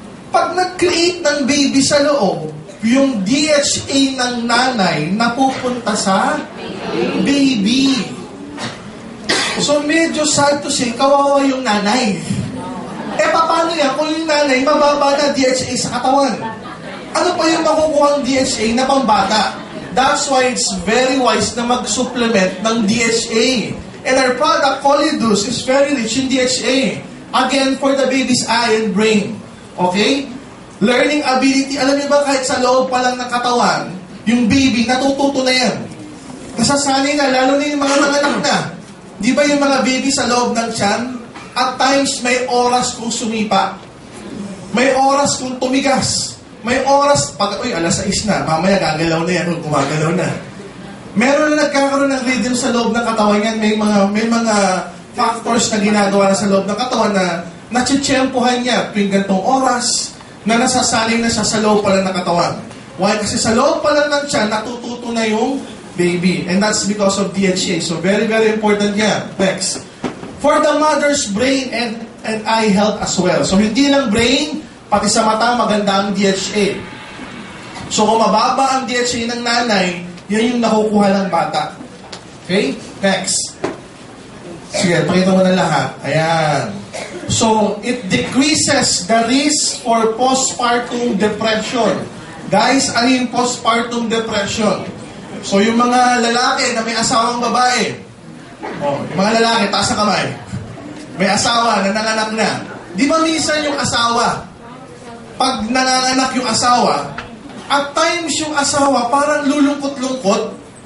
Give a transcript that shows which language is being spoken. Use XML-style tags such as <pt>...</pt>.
<tl>Pag nag-create ng baby sa loob, yung DHA ng nanay napupunta sa baby. So medyo</tl> <en>sad to say,</en> <tl>kawawa yung nanay. Paano yan kung yung nanay mababa na DHA sa katawan? Ano pa yung makukuhang DHA na pambata?</tl> <en>That's why it's very wise</en> <tl>na mag-supplement ng DHA.</tl> <en>And our product, Polydus, is very rich in DHA. Again, for the baby's eye and brain. Okay? Learning ability,</en> <tl>alam niyo ba kahit sa loob pa lang ng katawan, yung baby, natututo na yan. Nasasanay na, lalo na yung mga nanganak na. Di ba yung mga baby sa loob ng tiyan,</tl> <en>at times</en> <tl>may oras kung sumipa. May oras kung tumigas. May oras, alas 6 na, mamaya gagalaw na yan kung gumagalaw na. Meron na nagkakaroon ng rhythm sa loob ng katawan yan, may mga factors na ginagawa na sa loob ng katawan na natsitsyempohan niya tuwing gantong oras, na nasasaling na siya sa loob pa lang ng katawan.</tl> <en>Why?</en> <tl>Kasi sa loob pa lang ng tiyan, natututo na yung baby.</tl> <en>And that's because of DHA. So very, very important</en> <tl>yan.</tl> <en>Next. For the mother's brain and eye health as well.</en> <tl>So hindi lang brain, pati sa mata, maganda ang DHA. So kung mababa ang DHA ng nanay, yan yung nakukuha ng bata.</tl> <en>Okay? Next.</en> <tl>Sige, pakita mo na lahat. Ayan.</tl> <en>So, it decreases the risk for postpartum depression.</en> <tl>Guys, ano yung postpartum depression? So, yung mga lalaki na may asawang babae, yung mga lalaki, taas na kamay, may asawa na nanganak na. Di ba minsan yung asawa, pag nanganak yung asawa,</tl> <en>at times</en> <tl>yung asawa parang lulungkot-lungkot.</tl>